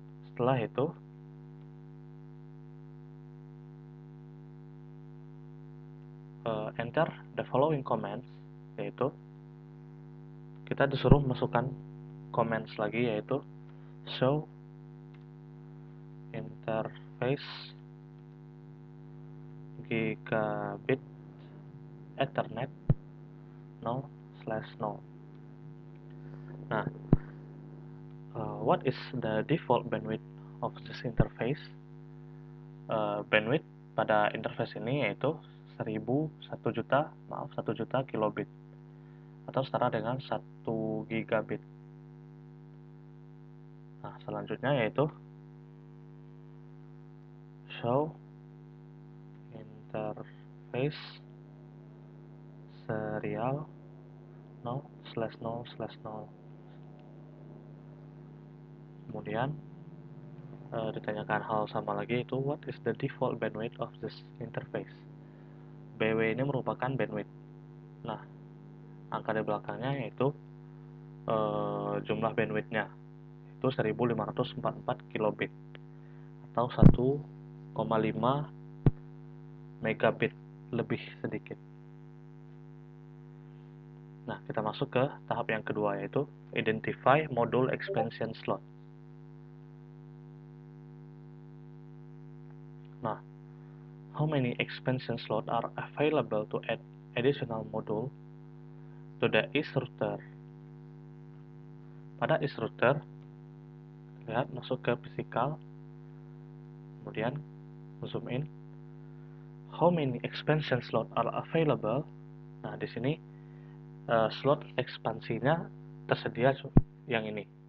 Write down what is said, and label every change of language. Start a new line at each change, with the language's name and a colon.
Indonesian: Setelah itu,
English: enter the following commands,
Indonesian: yaitu kita disuruh masukkan commands lagi, yaitu show interface gigabit ethernet 0/0.
English: Nah, what is the default bandwidth of this interface?
Indonesian: Bandwidth pada interface ini yaitu 1 juta kilobit, atau setara dengan 1 gigabit. Nah, selanjutnya yaitu show interface serial 0/0/0. Kemudian ditanyakan hal sama lagi, itu
English: what is the default bandwidth of this interface?
Indonesian: BW ini merupakan bandwidth. Nah, angka di belakangnya yaitu jumlah bandwidthnya, itu 1544 kilobit atau 1,5 megabit lebih sedikit. Nah, kita masuk ke tahap yang kedua, yaitu
English: identify module expansion slot. Nah, how many expansion slot are available to add additional module to the is router?
Indonesian: Pada is router, lihat masuk ke physical, kemudian zoom in.
English: How many expansion slot are available?
Indonesian: Nah, di sini slot ekspansinya tersedia yang ini.